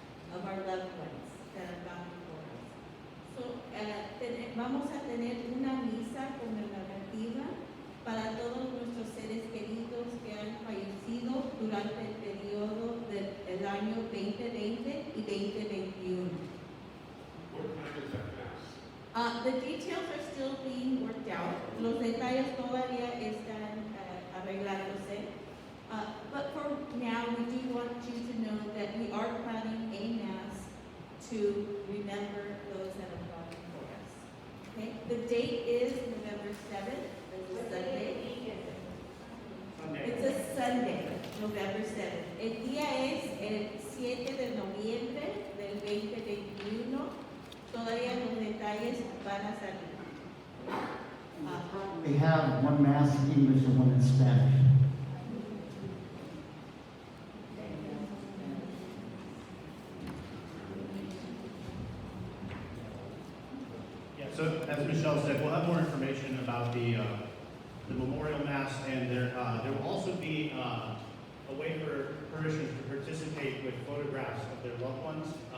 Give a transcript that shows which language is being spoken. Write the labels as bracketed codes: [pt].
[en] Of our loved ones that have gone before us. [es] So, vamos a tener una misa conmemorativa para todos nuestros seres queridos que han fallecido durante el periodo del año 2020 y 2021. [en] What time is that mass? The details are still being worked out. [es] Los detalles todavía están arreglándose. [en] But for now, we do want you to know that we are planning a Mass to remember those that have gone before us. Okay? The date is November 7th. It's a Sunday. It's a Sunday, November 7th. [es] El día es el 7 de noviembre del 2021. Todavía los detalles van a salir. [en] They have one Mass in English and one in Spanish. So, as Michelle said, we'll have more information about the Memorial Mass, and there will also be a way for parishioners to participate with photographs of their loved ones.